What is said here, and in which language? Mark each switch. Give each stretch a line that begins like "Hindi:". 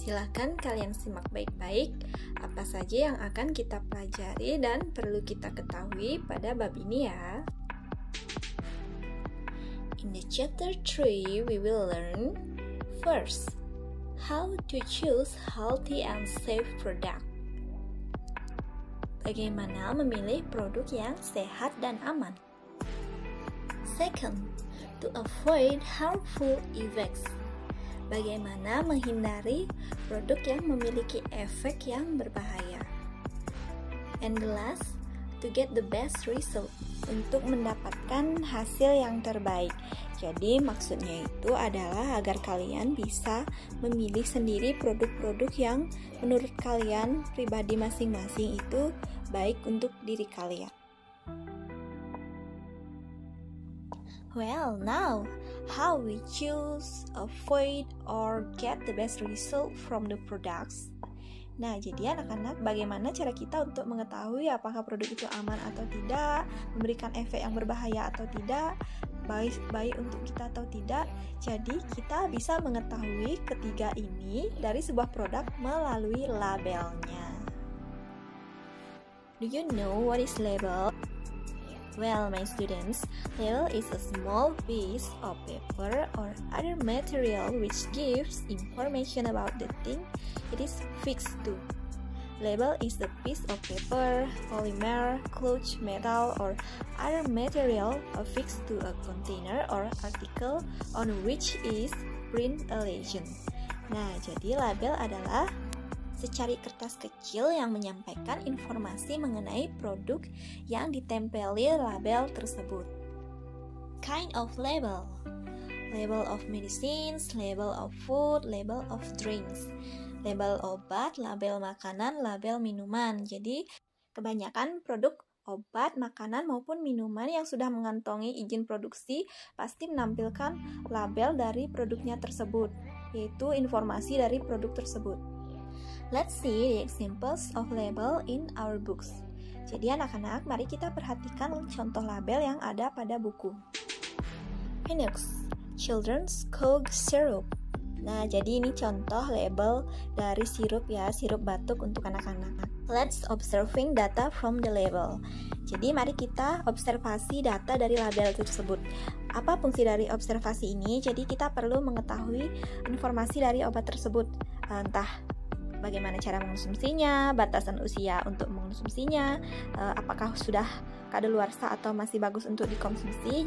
Indonesian: Silahkan kalian simak baik-baik apa saja yang akan kita pelajari dan perlu kita ketahui pada bab ini ya.
English: In the chapter 3, we will learn first, how to choose healthy and safe product.
Indonesian: Bagaimana memilih produk yang sehat dan aman.
English: Second, to avoid harmful effects.
Indonesian: Bagaimana menghindari produk yang memiliki efek yang berbahaya.
English: And the last, to get the best result.
Indonesian: Untuk mendapatkan hasil yang terbaik. Jadi maksudnya itu adalah agar kalian bisa memilih sendiri produk-produk yang menurut kalian pribadi masing-masing itu baik untuk diri kalian.
English: Well, now how we choose, avoid, or get the best result from the products?
Indonesian: Nah, jadi anak-anak, bagaimana cara kita untuk mengetahui apakah produk itu aman atau tidak, memberikan efek yang berbahaya atau tidak, baik untuk kita atau tidak. Jadi, kita bisa mengetahui ketiga ini dari sebuah produk melalui labelnya.
English: Do you know what is label? Well, my students, label is a small piece of paper or other material which gives information about the thing it is fixed to. Label is a piece of paper, polymer, cloth, metal, or other material affixed to a container or article on which is print a legend.
Indonesian: Nah, jadi label adalah secari kertas kecil yang menyampaikan informasi mengenai produk yang ditempeli label tersebut.
English: Kind of label. Label of medicines, label of food, label of drinks.
Indonesian: Label obat, label makanan, label minuman. Jadi, kebanyakan produk obat, makanan maupun minuman yang sudah mengantongi izin produksi pasti menampilkan label dari produknya tersebut, yaitu informasi dari produk tersebut.
English: Let's see the examples of label in our books.
Indonesian: Jadi anak-anak, mari kita perhatikan contoh label yang ada pada buku.
English: Pinox, Children's Cough Syrup.
Indonesian: Nah, jadi ini contoh label dari sirup ya, sirup batuk untuk anak-anak.
English: Let's observing data from the label.
Indonesian: Jadi mari kita observasi data dari label tersebut. Apa fungsi dari observasi ini? Jadi kita perlu mengetahui informasi dari obat tersebut. Entah bagaimana cara mengonsumsinya, batasan usia untuk mengonsumsinya, apakah sudah kadaluarsa atau masih bagus untuk dikonsumsi.